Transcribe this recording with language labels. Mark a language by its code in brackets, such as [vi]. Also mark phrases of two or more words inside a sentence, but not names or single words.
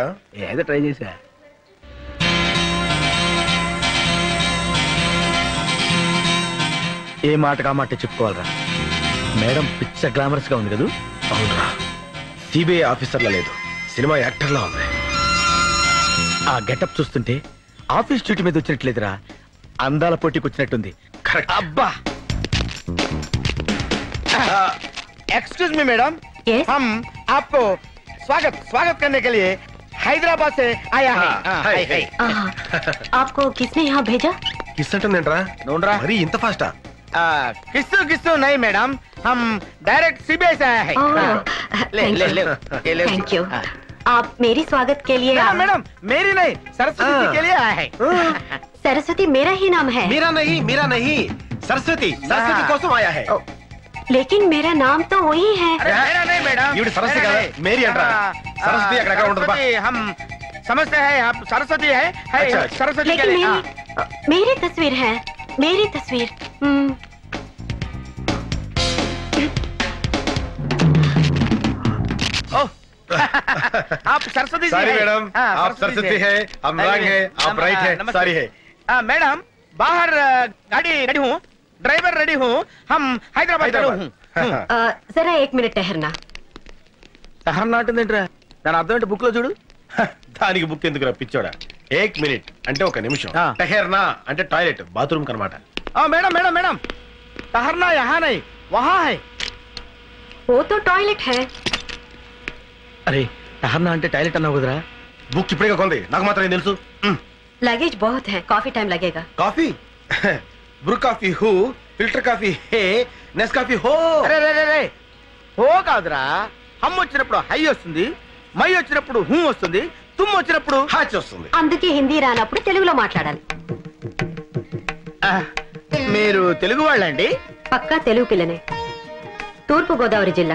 [te] ఏదో ట్రై చేసా. ఏ మాట కా మాట చెప్పుకోవాలరా. మేడం పిచ్చ గ్లామరస్ గా ఉంది కదా. అవునరా, సిబిఐ ఆఫీసర్లా లేదు, సినిమా యాక్టర్లా ఉంది. ఆ గెటప్ చూస్తుంటే [en] office duty [te] మీద వచ్చినట్లేదురా, అందాల పోటీకి వచ్చినట్టుంది. కరెక్ట్. అబ్బా, [en] Excuse me madam, Yes? [hi] हम आपको स्वागत स्वागत करने के लिए हैदराबाद से आया है हाय हाय आपको किसने यहाँ भेजा? [te] కిస్ అంటుందేంట్రా नोंडरा మరి ఇంత ఫాస్టా [hi] किस्सू किस्सू नहीं मैडम हम डायरेक्ट सीबीआई से आया है ले ले ले ये ले [en] Thank you. [hi] आप मेरी स्वागत के लिए मैडम मैडम मेरी नहीं सरस्वती जी के लिए आया है सरस्वती मेरा ही नाम है। मीरा नहीं सरस्वती कोसम आया है लेकिन मेरा नाम तो वही है। अरे मेरा नहीं मैडम [te] ఈవిడ సరస్వతి కదా మేరీ అంటారా సరస్వతి అక్కడ ఉండదు బా [hi] सरस्वती हम समझते हैं आप सरस्वती है अच्छा, सरस्वती के लेकिन लिए मेरी तस्वीर है, मेरी तस्वीर। आप सरस्वती जी सारी हैं। मैडम हाँ, आप सरस्वती है हम रंग है आप राइट है नमस्ते। सारी है मैडम बाहर गाड़ी रेडी हूँ ड्राइवर रेडी हूँ हम हैदराबाद रेडी हूँ जरा एक मिनट ठहरना। [te] సహనం నాటిందేంట్రా దాని అర్థం ఏంటి బుక్ లో చూడు దానికి బుక్ ఎందుకు రప్పించాడా [hi] एक मिनट [te] అంటే ఒక నిమిషం ఆ. టహర్నా అంటే టాయిలెట్ బాత్రూమ్ కనమాట [hi] मैडम मैडम मैडम ठहरना यहाँ नहीं वहाँ है वो तो टॉयलेट है। [te] अरे ठहरना అంటే టాయిలెట్ అన్నావు కదరా బుక్ ఇప్పుడే కొంది నాకు మాత్రం ఏం తెలుసు [hi] लगेज बहुत है, काफी टाइम लगेगा। कॉफी ब्रू कॉफी हूँ फिल्टर कॉफी है नेस कॉफी हो [te] అరే రే రే రే హో కాదురా హమ్ వచ్చినప్పుడు హై వస్తుంది మై వచ్చినప్పుడు హూ వస్తుంది తుమ్ వచ్చినప్పుడు హాచ్ వస్తుంది అందుకే హిందీ రానప్పుడు తెలుగులో మాట్లాడాలి। మీరు తెలుగు వాళ్ళండి పక్కా తెలుగు పిల్లనే। తూర్పు గోదావరి జిల్లా।